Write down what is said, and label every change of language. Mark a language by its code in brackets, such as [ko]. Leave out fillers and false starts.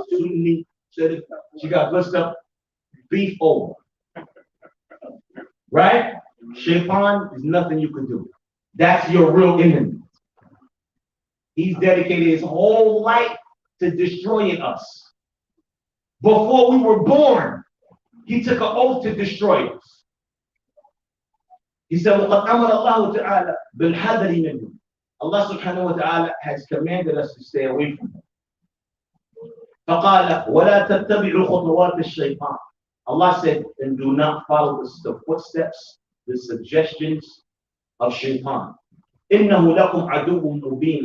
[en] Sunni, she got good stuff. Beef over. Right? Shaytaan is nothing you can do. That's your real enemy. He's dedicated his whole life to destroying us. Before we were born, he took an oath to destroy us. He said, [ar] وَقَدْ أَمَرَ اللَّهُ تَعَالَى بِالْحَذَرِ مِنْهُ. [en] Allah subhanahu wa ta'ala has commanded us to stay away from him. [ar] فَقَالَ وَلَا تَتَّبِعُوا خُطُوَاتِ الشَّيْطَانِ. [en] Allah said, and do not follow the footsteps, the suggestions of Shaytaan. [ar] إِنَّهُ لَكُمْ عَدُوٌ مُبِينٌ.